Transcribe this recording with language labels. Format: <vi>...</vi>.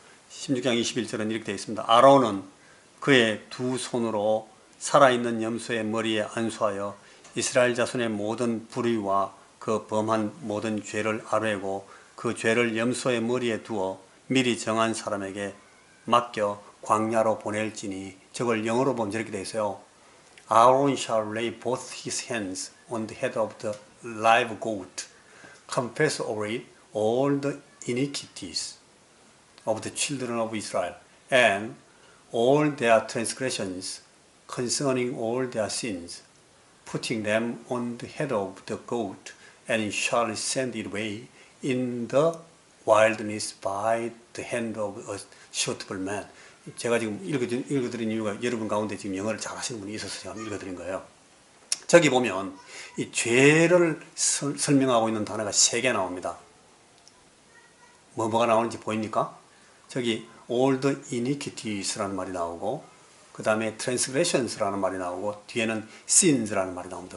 <ko>16장 21절은 이렇게 되어 있습니다. 아론은 그의 두 손으로 살아있는 염소의 머리에 안수하여 이스라엘 자손의 모든 불의와 그 범한 모든 죄를 아뢰고 그 죄를 염소의 머리에 두어 미리 정한 사람에게 맡겨 광야로 보낼지니, 저걸 영어로 보면 저렇게 되어 있어요.</ko> <en>Aaron shall lay both his hands on the head of the live goat, confess over it all the iniquities of the children of Israel and all their transgressions concerning all their sins, putting them on the head of the goat, and shall send it away in the wilderness by the hand of a suitable man.</en> <ko>제가 지금 읽어드린 이유가 여러분 가운데 지금 영어를 잘하시는 분이 있어서 제가 읽어드린 거예요. 저기 보면 이 죄를 설명하고 있는 단어가 3개 나옵니다. 뭐가 나오는지 보입니까? 저기</ko> <en>all the iniquities</en> <ko>라는 말이 나오고, 그 다음에 transgressions라는 말이 나오고, 뒤에는 sins라는 말이 나옵니다.</ko>